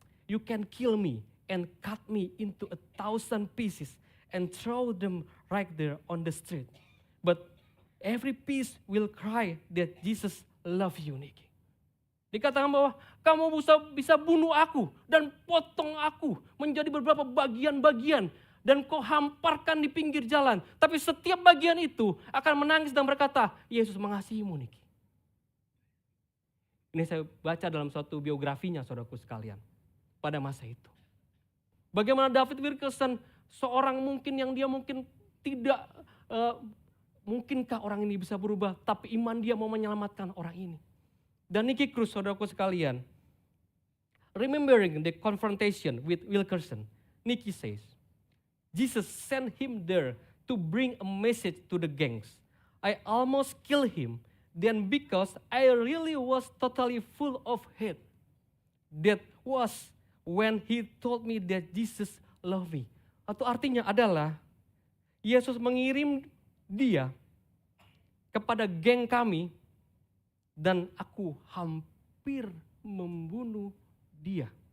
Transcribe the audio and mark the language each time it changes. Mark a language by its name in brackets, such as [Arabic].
[English] You can kill me and cut me into 1,000 pieces and throw them right there on the street. But every piece will cry that Jesus love you, Niki. [Indonesian] Dikatakan bahwa kamu bisa bunuh aku dan potong aku menjadi beberapa bagian-bagian dan kau hamparkan di pinggir jalan. Tapi setiap bagian itu akan menangis dan berkata, Yesus mengasihimu, Niki. Ini saya baca dalam suatu biografinya, saudaraku sekalian, pada masa itu. Bagaimana David Wilkerson, seorang mungkin yang dia mungkin tidak, mungkinkah orang ini bisa berubah, tapi iman dia mau menyelamatkan orang ini. Dan Nicky Cruz, saudaraku sekalian, [English] remembering the confrontation with Wilkerson, Nicky says, Jesus sent him there to bring a message to the gangs. I almost killed him, then because I really was totally full of hate. That was when he told me that Jesus loved me. [Indonesian] Atau artinya adalah, Yesus mengirim dia kepada geng kami, dan aku hampir membunuh dia.